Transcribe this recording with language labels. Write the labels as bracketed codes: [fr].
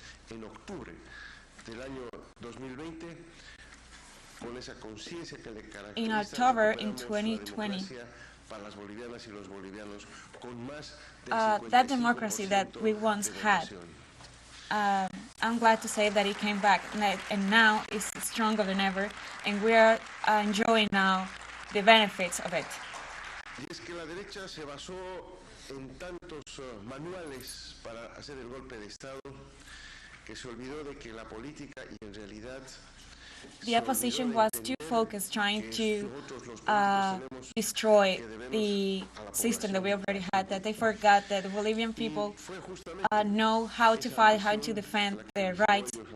[es] En octubre del año 2020, con esa conciencia que le caracteriza, [en] in October in 2020, [es] para las bolivianas y los bolivianos, con más [en] that democracy that we once had, I'm glad to say that it came back, and now it's stronger than ever, and we are enjoying now the benefits of it. [es] Y es que la derecha se basó en tantos manuales para hacer el golpe de Estado que se olvidó de que la política y en realidad [en] the opposition was too focused trying to destroy the system that we already had, that they forgot that the Bolivian people know how to fight, how to defend their rights.